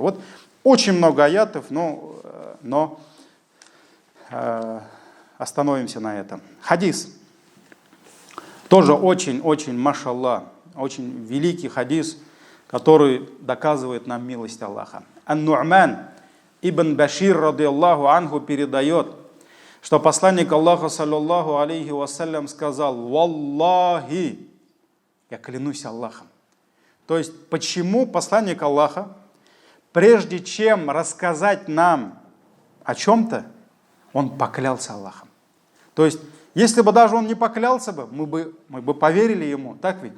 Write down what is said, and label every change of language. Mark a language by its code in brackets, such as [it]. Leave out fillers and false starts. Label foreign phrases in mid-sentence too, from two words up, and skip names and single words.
[ru] Вот очень много аятов, но остановимся на этом. Хадис. Тоже очень, машаллах, очень великий хадис, который доказывает нам милость Аллаха. Ан-Ну'ман ибн Башир, [ar] رضي الله عنه, [ru] передает, что посланник Аллаха, [ar] صلى الله عليه وسلم, [ru] сказал: «Валлахи», я клянусь Аллахом. То есть, почему посланник Аллаха, прежде чем рассказать нам о чем-то, он поклялся Аллахом? То есть, если бы даже он не поклялся бы, мы бы поверили ему, так ведь?